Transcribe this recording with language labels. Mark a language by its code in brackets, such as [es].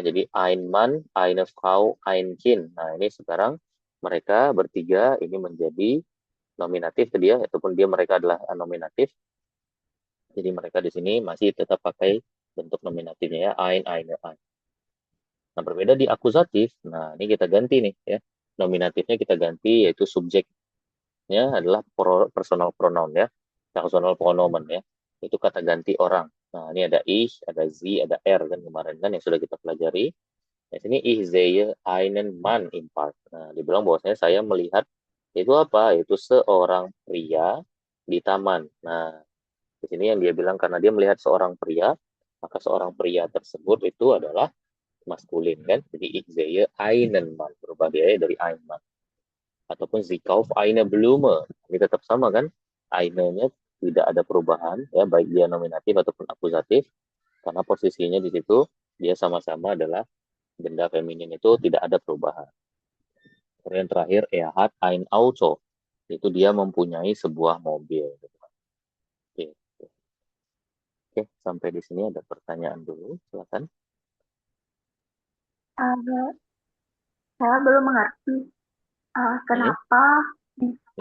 [id] Jadi [de] ein Mann, eine Frau, ein Kind. [id] Nah, ini sekarang mereka bertiga ini menjadi nominatif tadi ya, ataupun dia mereka adalah nominatif. Jadi mereka di sini masih tetap pakai bentuk nominatifnya ya, eine, ein. Nah, berbeda di akusatif. Nah, ini kita ganti nih ya. Nominatifnya kita ganti yaitu subjeknya adalah personal pronoun ya. Personal pronomen ya. Itu kata ganti orang. Nah, ini ada ich, ada sie, ada er kan kemarin kan yang sudah kita pelajari. Di sini [de] ich sehe einen Mann im Park. [id] Nah, dibilang bahwasanya saya melihat itu apa? Itu seorang pria di taman. Nah, di sini yang dia bilang karena dia melihat seorang pria, maka seorang pria tersebut itu adalah maskulin kan. Jadi [de] ich sehe einen Mann, [id] berubah dia dari [de] ein Mann. [id] Ataupun [de] sie kauft eine Blume. [id] Ini tetap sama kan? Eine-nya tidak ada perubahan ya, baik dia nominatif ataupun akusatif karena posisinya di situ dia sama-sama adalah benda feminin itu tidak ada perubahan. Kemudian terakhir, [de] er hat ein Auto. [id] Itu dia mempunyai sebuah mobil. Oke, oke, sampai di sini ada pertanyaan dulu, silakan. Uh, saya belum mengerti Hmm, kenapa bisa